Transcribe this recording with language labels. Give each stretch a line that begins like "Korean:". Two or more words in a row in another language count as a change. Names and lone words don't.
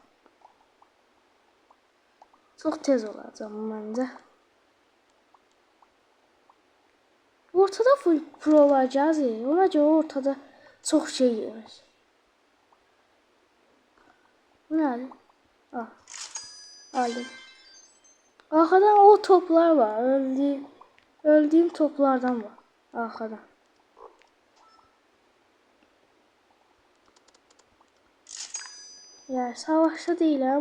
Azerbaijani: Çox tez olacam məncə. Ortada
English: full pro
Azerbaijani: olacağız. Ona görə ortada çox şey yemiş. Bu nədir? Ah.
Turkish: Aldım. Arkadan o toplar var. Öldüğüm toplardan var. Arkadan. Yani savaşta değilim.